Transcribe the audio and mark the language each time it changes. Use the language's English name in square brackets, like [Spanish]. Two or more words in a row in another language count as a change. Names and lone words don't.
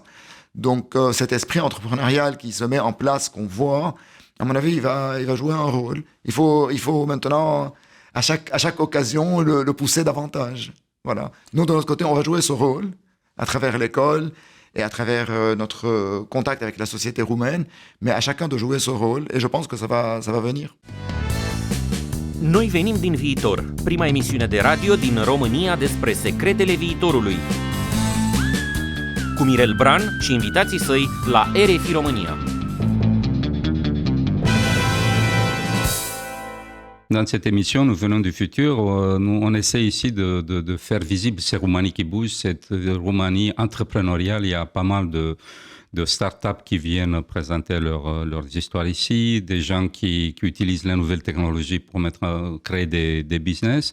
[French] Donc cet esprit entrepreneurial qui se met en place, qu'on voit, à mon avis, il va jouer un rôle. Il faut maintenant, à chaque occasion, le pousser davantage. Voilà. Nous, de notre côté, on va jouer ce rôle à travers l'école et à travers notre contact avec la société roumaine, mais à chacun de jouer ce rôle, et je pense que ça va venir. [Romanian] Noi venim din viitor, prima emisiune de radio din România despre secretele viitorului. Cu Mirel Bran și invitații săi la RFI România. [French] dans cette émission, nous venons du futur. Nous, on essaie ici de faire visible ces Roumanies qui bougent, cette Roumanie entrepreneuriale. Il y a pas mal de start-up qui viennent présenter leurs histoires ici, des gens qui utilisent les nouvelles technologies pour créer des business.